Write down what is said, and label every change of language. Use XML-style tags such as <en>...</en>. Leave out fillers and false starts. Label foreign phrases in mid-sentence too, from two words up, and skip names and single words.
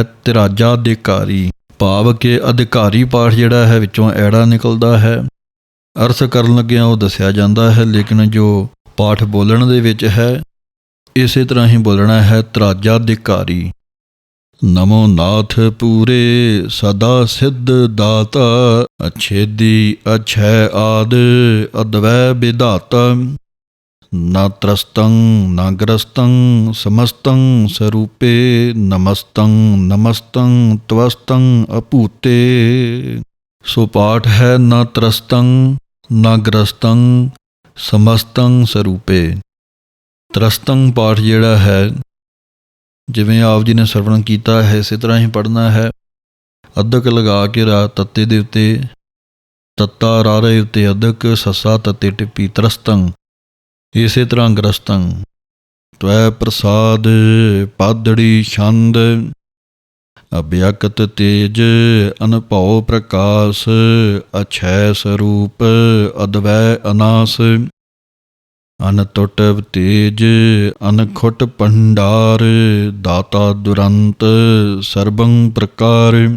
<pa>ਤਿਰਾਜਾਧਿਕਾਰੀ ਭਾਵ ਕਿ ਅਧਿਕਾਰੀ ਪਾਠ ਜਿਹੜਾ ਹੈ ਵਿੱਚੋਂ ਐੜਾ ਨਿਕਲਦਾ ਹੈ। ਅਰਥ ਕਰਨ ਲੱਗਿਆਂ ਉਹ ਦੱਸਿਆ ਜਾਂਦਾ ਹੈ, ਲੇਕਿਨ ਜੋ ਪਾਠ ਬੋਲਣ ਦੇ ਵਿੱਚ ਹੈ ਇਸੇ ਤਰ੍ਹਾਂ ਹੀ ਬੋਲਣਾ ਹੈ। ਤਿਰਾਜਾਧਿਕਾਰੀ।</pa> <bra>नमो नाथ पूरे सदा सिद्ध दाता, अच्छेदी अक्षय आद अद्वै विधाता, न त्रस्तं न ग्रस्तं समस्तं स्वरूपे, नमस्तं नमस्तं त्वस्तं अपूते।</bra> <pa>ਸੋ ਪਾਠ ਹੈ</pa> <bra>न त्रस्तं न ग्रस्तं समस्तं स्वरूपे।</bra> <pa>ਤ੍ਰਸਤੰ ਪਾਠ ਜਿਹੜਾ ਹੈ ਜਿਵੇਂ ਆਪ ਜੀ ਨੇ ਸਰਵਣ ਕੀਤਾ ਹੈ ਇਸੇ ਤਰ੍ਹਾਂ ਹੀ ਪੜ੍ਹਨਾ ਹੈ। ਅਧਕ ਲਗਾ ਕੇ ਰਾ ਤੱਤੇ ਦੇ ਉੱਤੇ ਤੱਤਾ ਰਾਰੇ ਉੱਤੇ ਅਧਕ ਸੱਸਾ ਤੱਤੇ ਟਿੱਪੀ ਤਰਸਤੰ। ਇਸੇ ਤਰ੍ਹਾਂ ਗ੍ਰਸਤੰ।</pa> <bra>तवै प्रसाद पादड़ी छंद अभिअकत तेज अनभउ प्रकाश, अछै सरूप अदवै अनास, अनटुट्ट तेज अनखुट्ट भंडार, दाता दुरंत सरबं प्रकार।</bra>